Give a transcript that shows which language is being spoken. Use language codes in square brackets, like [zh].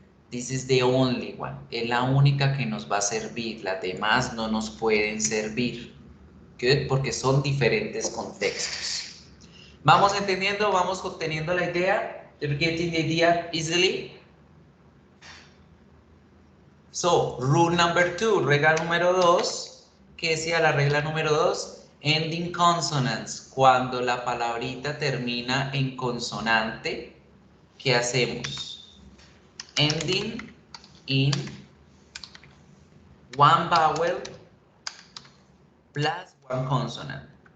[en] This is the only one, [es] es la única que nos va a servir, las demás no nos pueden servir. Good, porque son diferentes contextos. ¿Vamos entendiendo? ¿Vamos obteniendo la idea? [en] You're getting the idea easily? So, rule number 2, [es] regla número 2, ¿qué decía la regla número 2? [en] Ending consonants, [es] cuando la palabrita termina en consonante, ¿qué hacemos? [en] Ending in one vowel plus one consonant.